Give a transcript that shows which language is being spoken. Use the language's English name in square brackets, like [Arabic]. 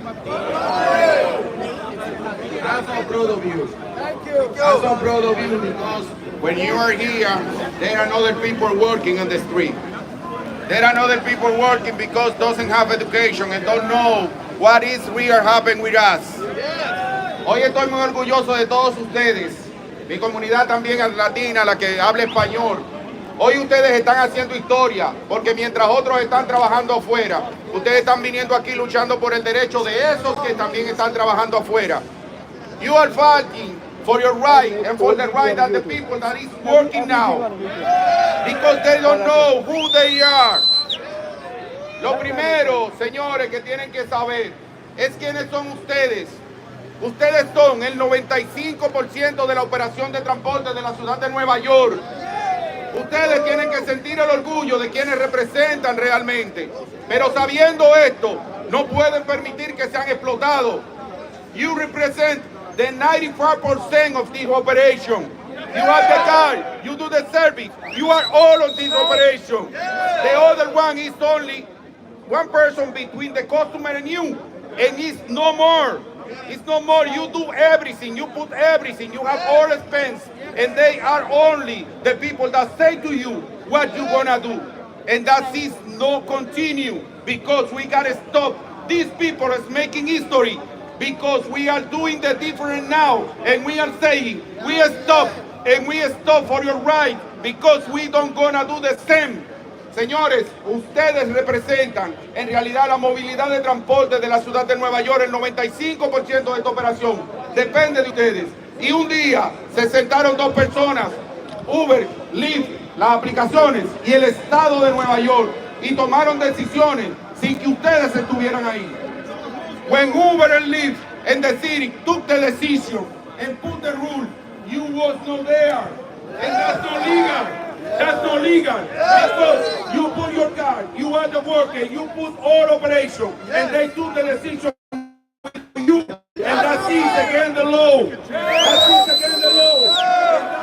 [English] I'm so proud of you. Thank you. I'm so proud of you because when you are here, there are other people working on the street. There are other people working because doesn't have education and don't know what is real happening with us. [Spanish] Hoy estoy muy orgulloso de todos ustedes, mi comunidad también es latina, la que habla español. Hoy ustedes están haciendo historia, porque mientras otros están trabajando afuera, ustedes están viniendo aquí luchando por el derecho de esos que también están trabajando afuera. [English] You are fighting for your right and for the right of the people that is working now, because they don't know who they are. [Spanish] Lo primero, señores, que tienen que saber es quiénes son ustedes. Ustedes son el 95% de la operación de transporte de la ciudad de Nueva York. Ustedes tienen que sentir el orgullo de quienes representan realmente. Pero sabiendo esto, no pueden permitir que sean explotados. [English] You represent the 95% of this operation. You have the car, you do the service, you are all of this operation. The other one is only one person between the customer and you, and it's no more. It's no more. You do everything, you put everything, you have all expense, and they are only the people that say to you what you gonna do. And that is no continue, because we gotta stop these people as making history, because we are doing the different now, and we are saying we stop, and we stop for your right, because we don't gonna do the same. [Spanish] Señores, ustedes representan en realidad la movilidad de transporte de la ciudad de Nueva York. El 95% de esta operación depende de ustedes. Y un día se sentaron dos personas, Uber, Lyft, las aplicaciones y el estado de Nueva York, y tomaron decisiones sin que ustedes estuvieran ahí. [English] When Uber and Lyft and the city took the decision and put the rule, you was not there. And that's not legal. That's not legal, because you put your car, you are the worker, you put all operation, and they took the decision with you, and that is against the law. That is against the law.